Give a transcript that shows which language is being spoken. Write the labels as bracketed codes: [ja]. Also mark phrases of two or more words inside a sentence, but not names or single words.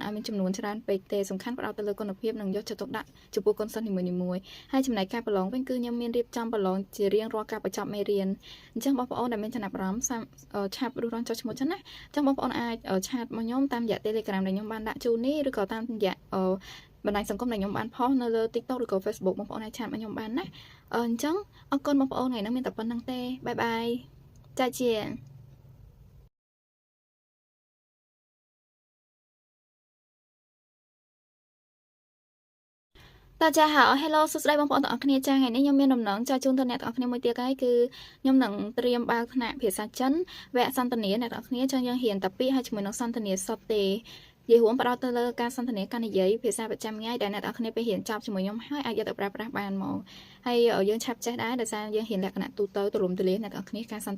[km] ឲ្យមានចំនួនច្រើនពេកទេសំខាន់ផ្ដោតទៅលើគុណភាពនិងយកចិត្តទុកដាក់ចំពោះកូនសិស្សនីមួយៗហើយចំណែកការប្រឡងវិញគឺខ្ញុំមានរៀបចំប្រឡងជារៀងរាល់ការបញ្ចប់មេរៀនអញ្ចឹងបងប្អូនដែលមានចំណាប់អារម្មណ៍ឆាប់រួចរាល់ចុះឈ្មោះចឹងណាអញ្ចឹងបងប្អូនអាចឆាតមកខ្ញុំតាមរយៈ Telegram ដែលខ្ញុំបានដាក់ជូននេះឬក៏តាមរយៈបណ្ដាញសង្គមដែលខ្ញុំបានផុសនៅលើ TikTok ឬក៏ Facebook បងប្អូនអាចឆាតមកខ្ញុំបានណាអញ្ចឹងអរគុណបងប្អូនថ្ងៃនេះមានតែប៉ុណ្្នឹងទេ [en] bye bye [km] 再见 [zh] 大家好 [km] Hello សួស្តីបងប្អូនទាំងអស់គ្នាចា៎ថ្ងៃនេះខ្ញុំមានដំណឹងចែកជូនទៅអ្នកទាំងអស់គ្នាមួយទៀតហើយគឺខ្ញុំនឹងត្រៀមបើកថ្នាក់ភាសាចិនវគ្គសន្ទនាអ្នកទាំងអស់គ្នាចង់យើងរៀនតែពីរហើយជាមួយនឹងសន្ទនាសុទ្ធទេនិយាយរួមផ្ដោតទៅលើការសន្ទនាការនិយាយភាសាប្រចាំថ្ងៃដែលអ្នកទាំងអស់គ្នាពេលរៀនចប់ជាមួយខ្ញុំហើយអាចយកទៅប្រើប្រាស់បានហ្មងហើយយើងឆាប់ចេះដែរដោយសារយើងរៀនលក្ខណៈទូទៅទូលំទូលាយអ្នកទាំងអស់គ្នាការសន្ទ